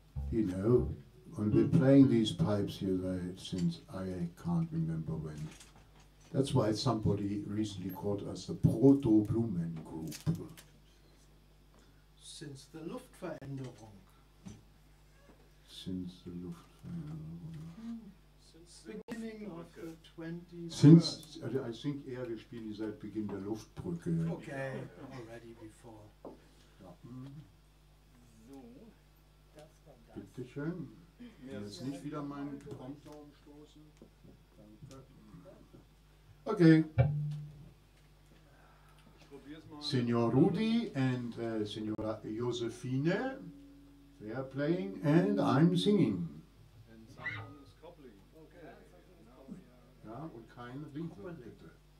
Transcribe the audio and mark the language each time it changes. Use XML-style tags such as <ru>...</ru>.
<en>You know, when we're playing these pipes here, right, since I can't remember when. That's why somebody recently called us the Proto Blumen Group. Since the Luftveränderung. Since the Luftveränderung. Since the beginning of the 20th. Since, I think,</en> <de>wir spielen die seit Beginn der Luftbrücke.</de> <en>Okay, already before.</en> <de>Ja. So, das war das. Bitte schön. Jetzt nicht wieder mein Konto umstoßen. Danke. Okay.</de> <en>Senor Rudy and Senora Josefine, they are playing and I'm singing. And someone is coupling. Okay.</en> <de>Ja, und kein Winkel, bitte.</de>